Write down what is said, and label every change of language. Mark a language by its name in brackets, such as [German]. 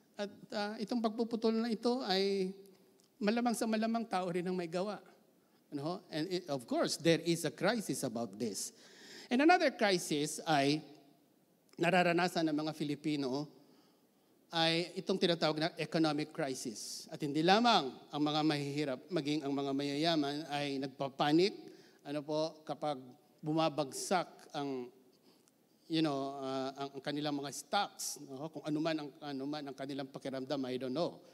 [Filipino] At itong pagpuputol na ito ay malamang sa malamang tao rin ang may gawa. [English] And of course, there is a crisis about this. And another crisis [Filipino] ay nararanasan ng mga Filipino ay itong tinatawag na economic crisis. At hindi lamang ang mga mahihirap, maging ang mga mayayaman ay nagpapanik kapag bumabagsak ang ang kanilang mga stocks, kung anuman ang kanilang pakiramdam, [English] I don't know.